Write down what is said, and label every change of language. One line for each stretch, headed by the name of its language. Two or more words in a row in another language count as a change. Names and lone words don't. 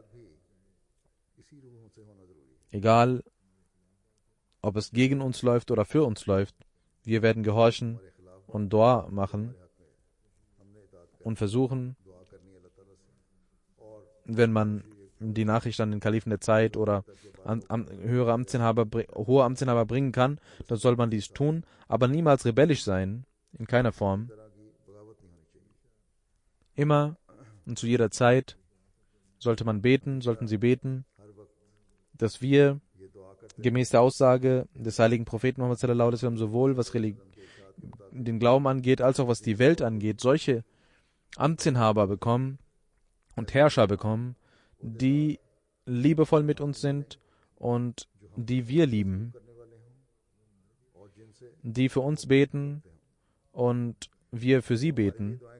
German: Egal, ob es gegen uns läuft oder für uns läuft, wir werden gehorchen und Dua machen und versuchen, wenn man die Nachricht an den Kalifen der Zeit oder hohe Amtsinhaber bringen kann, dann soll man dies tun, aber niemals rebellisch sein, in keiner Form. Immer und zu jeder Zeit sollten sie beten, dass wir gemäß der Aussage des heiligen Propheten Muhammad
Arabic: صلى الله عليه وسلم
German: sowohl was den Glauben angeht, als auch was die Welt angeht, solche Amtsinhaber bekommen und Herrscher bekommen, die liebevoll mit uns sind und die wir lieben, die für uns beten und wir für sie beten.